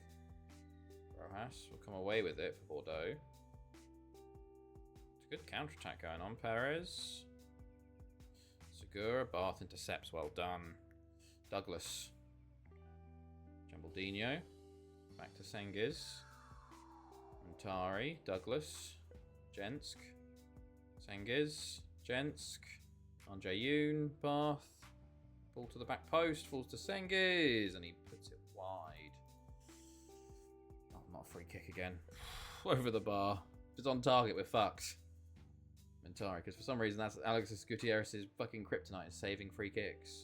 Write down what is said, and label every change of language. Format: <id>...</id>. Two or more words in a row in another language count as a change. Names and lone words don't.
<en>Rojas will come away with it for Bordeaux. It's a good counter-attack going on. Perez. Segura, Barth intercepts, well done. Douglas. Jambaldino. Back to Sengiz. Montari. Douglas. Jensk. Sengiz. Jensk. Andre Yoon. Bath. Ball to the back post. Falls to Sengiz. And he puts it wide. Oh, not a free kick again. Over the bar. If it's on target, we're fucked. Montari, because for some reason that's Alexis Gutierrez's fucking kryptonite is saving free kicks.</en>